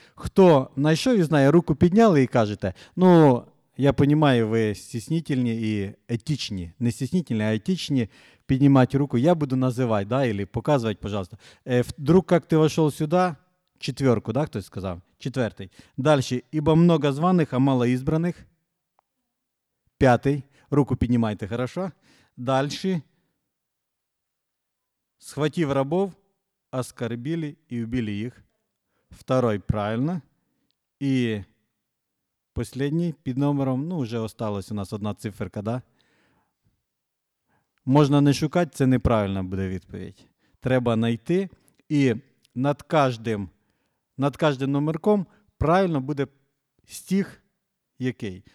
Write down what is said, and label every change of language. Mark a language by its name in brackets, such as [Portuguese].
[Ukrainian] Хто знайшов і знає, руку підняли і кажете, ну, я розумію, ви стеснительні і етичні. Не стеснительні, а етичні. Піднімати руку, я буду називати, да, или показувати, пожалуйста. Вдруг, як ти вошел сюда, четверку, да, хтось сказав, четвертий. [Russian] Дальше, ібо много званих, а мало избраних. [Ukrainian] П'ятий, руку піднімайте, хорошо. [Russian] Дальше, схватив рабов, оскорбили і убили їх. Второй, правильно. [Ukrainian] І последній, під номером, ну, вже осталась у нас одна циферка, да. Можна не шукати, це неправильна буде відповідь. Треба знайти, і над кожним номерком правильно буде стих який.